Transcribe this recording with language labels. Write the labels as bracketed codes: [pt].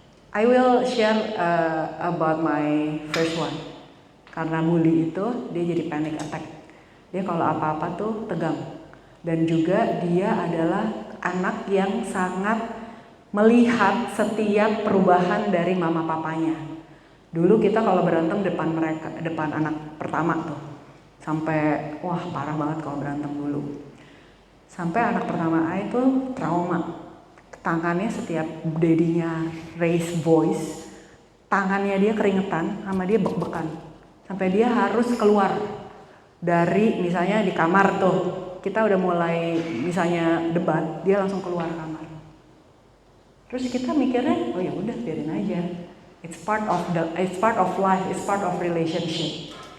[en] I will share about my first one. [id] Karena bully itu dia jadi panic attack. Dia kalau apa-apa tuh tegang. Dan juga dia adalah anak yang sangat melihat setiap perubahan dari mama papanya. Dulu kita kalau berantem depan anak pertama tuh, sampai wah parah banget kalau berantem dulu. Sampai anak pertama A itu trauma. Tangannya setiap dedinya [en] raise voice, [id] tangannya dia keringetan, sama dia bek-bekan. Sampai dia harus keluar dari, misalnya di kamar tuh, kita udah mulai misalnya debat, dia langsung keluar kamar. Terus kita mikirnya, oh ya udah biarin aja. [en] It's part of life, it's part of relationship.